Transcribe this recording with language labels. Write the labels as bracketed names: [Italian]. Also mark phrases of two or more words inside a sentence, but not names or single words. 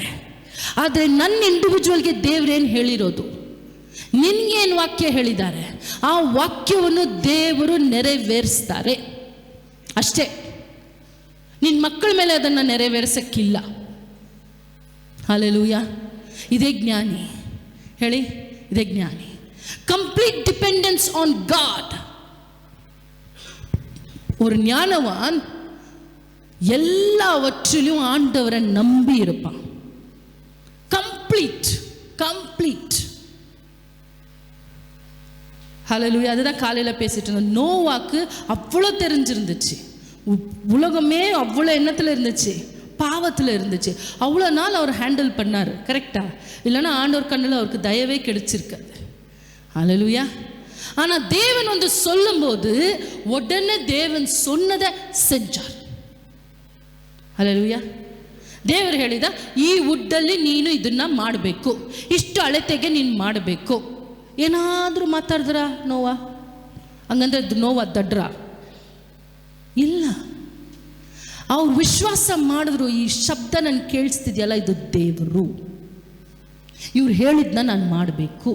[Kannada] ಆದರೆ ನನ್ನ ಇಂಡಿವಿಜುವಲ್ಗೆ ದೇವರೇನು ಹೇಳಿರೋದು, ನಿನಗೇನು ವಾಕ್ಯ ಹೇಳಿದ್ದಾರೆ, ಆ ವಾಕ್ಯವನ್ನು ದೇವರು ನೆರವೇರಿಸ್ತಾರೆ ಅಷ್ಟೇ. ನಿನ್ನ ಮಕ್ಕಳ ಮೇಲೆ ಅದನ್ನು ನೆರವೇರಿಸೋಕ್ಕಿಲ್ಲ. ಹಲ್ಲೆಲೂಯಾ. ಇದೇ ಜ್ಞಾನಿ. ಹೇಳಿ, ಇದೇ ಜ್ಞಾನಿ. [English] complete dependence on God. [Tamil] ஒரு ஞானவான் எல்லாவற்றிலும் ஆண்டவரை நம்பி இருப்பான். கம்ப்ளீட். ஹல்லேலூயா. அதுதான் காலையில் பேசிட்டு இருந்தோம். நோவாக்கு அவ்வளோ தெரிஞ்சிருந்துச்சு, உலகமே அவ்வளோ எண்ணத்தில் இருந்துச்சு, பாவத்தில் இருந்துச்சு. அவ்வளோ நாள் அவர் ஹேண்டில் பண்ணார். கரெக்டாக? இல்லைன்னா ஆண்டவர் கண்ணில் அவருக்கு தயவே கிடைச்சிருக்காது. ஹல்லேலூயா. ஆனால் தேவன் வந்து சொல்லும்போது உடனே தேவன் சொன்னதை செஞ்சார். [Kannada] ಹಲ್ಲೆಲೂಯಾ. ದೇವರು ಹೇಳಿದ, ಈ ವುಡ್ಡಲ್ಲಿ ನೀನು ಇದನ್ನು ಮಾಡಬೇಕು, ಇಷ್ಟು ಅಳತೆಗೆ ನೀನು ಮಾಡಬೇಕು. ಏನಾದರೂ ಮಾತಾಡಿದ್ರ ನೋವಾ? ಹಂಗಂದ್ರೆ ನೋವಾ ದಡ್ರ ಇಲ್ಲ. ಅವ್ರು ವಿಶ್ವಾಸ ಮಾಡಿದ್ರು, ಈ ಶಬ್ದ ನಾನು ಕೇಳಿಸ್ತಿದ್ಯಲ್ಲ, ಇದು ದೇವರು, ಇವ್ರು ಹೇಳಿದ್ನ ನಾನು ಮಾಡಬೇಕು.